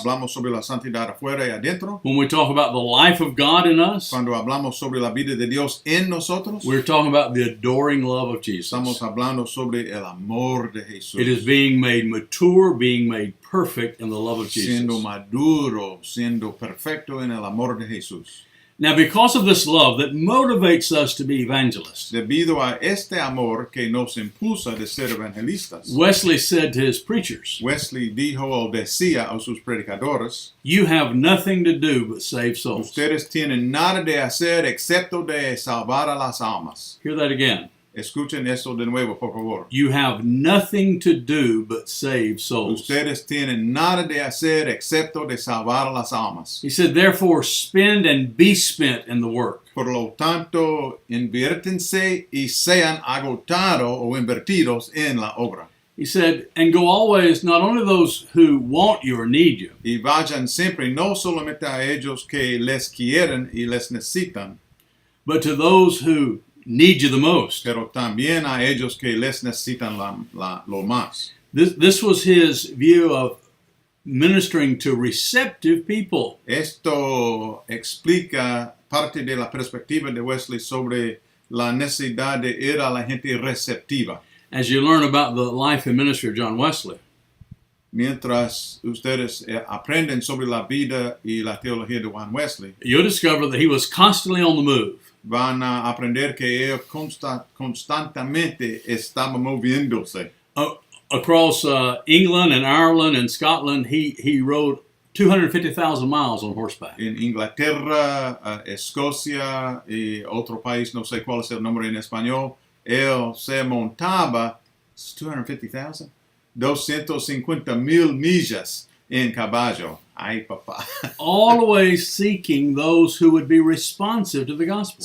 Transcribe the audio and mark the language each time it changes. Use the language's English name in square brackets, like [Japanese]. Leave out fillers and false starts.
[Spanish] hablamos sobre la santidad afuera y adentro, [English] when we talk about the life of God in us, [Spanish] cuando hablamos sobre la vida de Dios en nosotros, [English] we're talking about the adoring love of Jesus. [Spanish] estamos hablando sobre el amor de Jesús. [English] It is being made mature, being made perfect in the love of [Spanish] Siendo [English] Jesus. [Spanish] maduro, siendo perfecto en el amor de Jesús. [English] Now, because of this love that motivates us to be evangelists, [Spanish] Debido a este amor que nos impulsa de ser evangelistas, [English] Wesley said to his preachers, [Spanish] Wesley dijo o decía a sus predicadores, [English] you have nothing to do but save souls. [Spanish] ustedes tienen nada de hacer excepto de salvar a las almas. [English] Hear that again. [Spanish] Escuchen eso de nuevo, por favor. [English] You have nothing to do but save souls. [Spanish] Ustedes tienen nada de hacer excepto de salvar a las almas. [English] He said, therefore, spend and be spent in the work. [Spanish] Por lo tanto, inviértense y sean agotados o invertidos en la obra. [English] He said, and go always, not only those who want you or need you, [Spanish] Y vayan siempre no solamente a ellos que les quieren y les necesitan, [English] but to those who need you the most. [Spanish] pero también a ellos que les necesitan lo más. [English] This was his view of ministering to receptive people. [Spanish] Esto explica parte de la perspectiva de Wesley sobre la necesidad de ir a la gente receptiva. [English] As you learn about the life and ministry of John Wesley, [Spanish] Mientras ustedes aprenden sobre la vida y la teología de Juan Wesley, [English] you'll discover that he was constantly on the move. [Spanish] van a aprender que él constantemente estaba moviéndose. [English] Across England and Ireland and Scotland, he rode 250,000 miles on horseback. [Spanish] En Inglaterra, Escocia y otro país, no sé cuál es el nombre en español, él se montaba 250,000, 250,000 millas en caballo. Ay, papá. [English] Always seeking those who would be responsive to the gospel.